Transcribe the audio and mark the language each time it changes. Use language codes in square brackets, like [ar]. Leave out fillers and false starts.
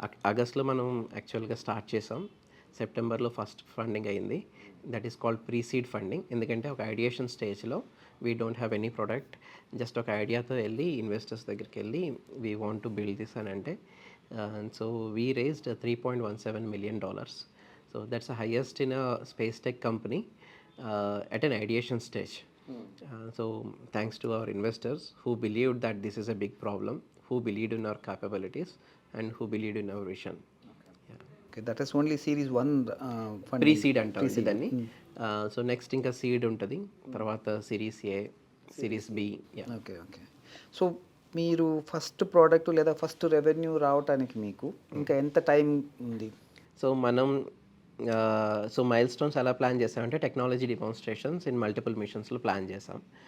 [te] ఆగస్ట్లో మనం యాక్చువల్గా స్టార్ట్ చేసాం. సెప్టెంబర్లో ఫస్ట్ ఫండింగ్ అయింది. [en] That is called pre seed funding. [te] ఎందుకంటే ఒక ఐడియేషన్ స్టేజ్లో [en] we don't have any product, [te] just ఒక ఐడియాతో వెళ్ళి ఇన్వెస్టర్స్ దగ్గరికి వెళ్ళి [en] we want to build this [te] అని అంటే, [en] So we raised $3.17 million. So that's the highest in a space tech company at an ideation stage. So thanks to our investors who believed that this is a big problem, who believed in our capabilities and who believed in our vision. Okay. That is only series 1 fund. [te] Pre seed అంటారు దాన్ని. So next ఇంకా seed ఉంటుంది, తర్వాత series ఏ, series B. Okay. Okay. So మీరు first product లేదా first revenue రావడానికి మీకు ఇంకా ఎంత టైం ఉంది? సో మనం సో మైల్ స్టోన్స్ ఎలా ప్లాన్ చేసామంటే technology demonstrations in multiple మిషన్స్లో plan చేసాం.